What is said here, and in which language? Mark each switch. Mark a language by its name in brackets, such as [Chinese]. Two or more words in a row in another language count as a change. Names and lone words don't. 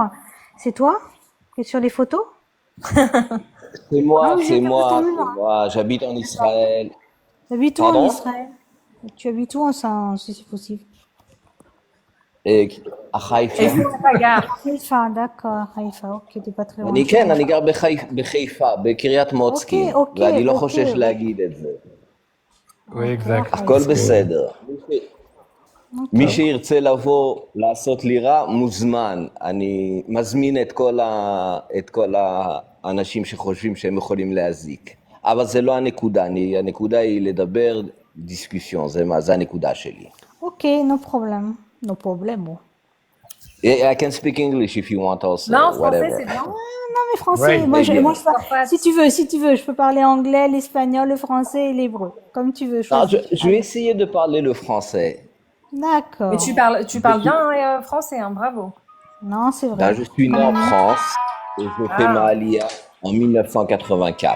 [French] C'est toi qui es sur les photos? C'est moi, Non, c'est j'ai moi, pas vu ton c'est nom, hein. moi. J'habite en Israël. Tu habites où en Pardon? Israël? Tu habites où si c'est possible? Et à Haïfa. Haïfa, d'accord, Haïfa, ok, t'es pas très loin. [Hebrew] אני כן, אני גר בחיפה, בקריית מוצקין, ואני לא חושש להגיד את זה. [French] Oui, exact. [Hebrew] הכל בסדר. מי שירצה לבוא לעשות לי רע, מוזמן. אני מזמין את כל האנשים שחושבים שהם יכולים להזיק. אבל זה לא הנקודה, הנקודה היא לדבר דיסקוסיון, זה הנקודה שלי. [English] Ok, no problem. No problemo. I can speak English if you want also. [French] Non, français, [English] whatever. [French] c'est bien. Non, mais français, si tu veux, je peux parler anglais, l'espagnol, le français et l'hébreu. Comme tu veux. Non, je vais essayer de parler le français. D'accord. Mais tu parles bien français, hein, bravo. Non, c'est vrai. Ben, je suis né en France et je fais ma alia en 1984.